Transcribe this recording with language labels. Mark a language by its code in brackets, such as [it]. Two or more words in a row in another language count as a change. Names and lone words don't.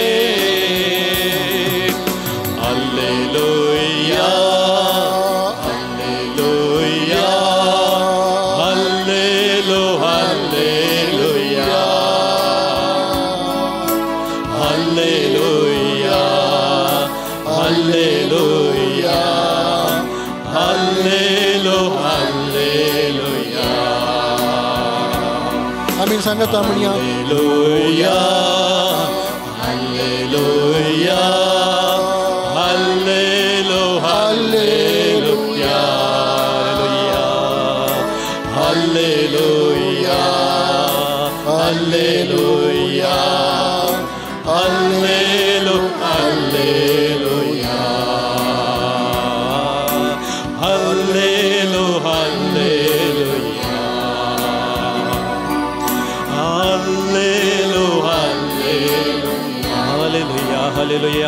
[kn] ಹಲ್ಲೆಲೂಯಾ ಹಲ್ಲೆಲೂಯಾ ಹಲ್ಲೆಲೂಯಾ ಹಲ್ಲೆಲೂಯಾ ಹಲ್ಲೆಲೂಯಾ ಹಲ್ಲೆಲೂಯಾ. [kok] आम्ही सांगत म्हणया [en] Hallelujah, hallelujah, hallelujah, hallelujah, hallelujah, hallelujah, hallelujah, hallelujah, hallelujah.